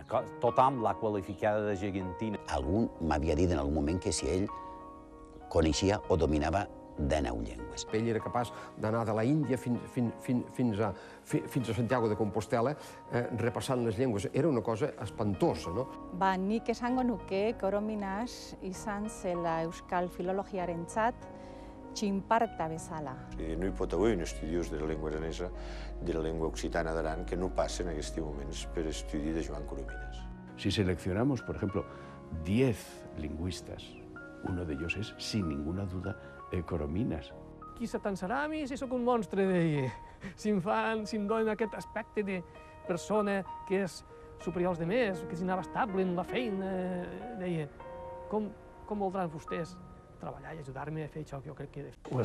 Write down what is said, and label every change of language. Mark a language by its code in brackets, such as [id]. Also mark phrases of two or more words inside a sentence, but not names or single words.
[ca] Tothom l'ha qualificada de gegantina. Algú m'havia dit en algun moment que si ell coneixia o dominava 19 llengües. Ell era capaç d'anar de la Índia fins a Santiago de Compostela repassant les llengües. Era una cosa espantosa, no? [eu] Nik esango nuke Korominas izan zela euskal filologiarentzat txinparta bezala. [ca] No hi pot haver un estudiós de la llengua aranesa, de la llengua occitana d'Aran, que no passen en aquests moments per estudi de Joan Coromines. [es] Si seleccionamos, por ejemplo, 10 lingüistas, uno de ellos es, sin ninguna duda, Coromines. [ca] Qui se pensarà a mi si sóc un monstre, deia. Si em donen aquest aspecte de persona que és superior als demés, que és inabastable en la feina, deia. Com voldran vostès treballar i ajudar-me a fer això que jo crec que he de fer?